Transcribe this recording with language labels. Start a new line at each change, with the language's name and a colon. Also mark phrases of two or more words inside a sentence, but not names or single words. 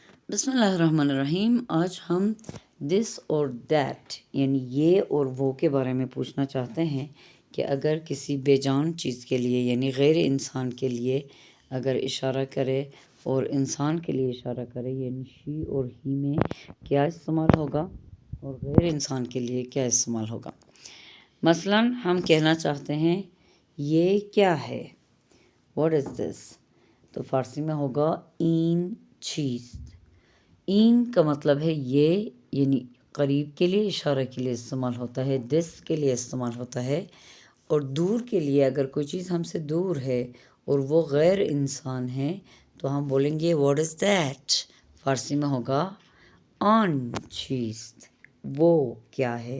Urdu: بسم اللہ الرحمن الرحیم۔ آج ہم دس اور دیٹ یعنی یہ اور وہ کے بارے میں پوچھنا چاہتے ہیں کہ اگر کسی بے جان چیز کے لیے یعنی غیر انسان کے لیے اگر اشارہ کرے اور انسان کے لیے اشارہ کرے یعنی شی اور ہی میں کیا استعمال ہوگا اور غیر انسان کے لیے کیا استعمال ہوگا۔ مثلاً ہم کہنا چاہتے ہیں یہ کیا ہے،
English: What is this,
Urdu: تو فارسی میں ہوگا
Persian: این چیز۔
Urdu: این کا مطلب ہے یہ یعنی قریب کے لیے اشارہ کے لیے استعمال ہوتا ہے، دس کے لیے استعمال ہوتا ہے، اور دور کے لیے اگر کوئی چیز ہم سے دور ہے اور وہ غیر انسان ہے تو ہم بولیں گے
English: What is that,
Urdu: فارسی میں ہوگا
Persian: آن چیز،
Urdu: وہ کیا ہے۔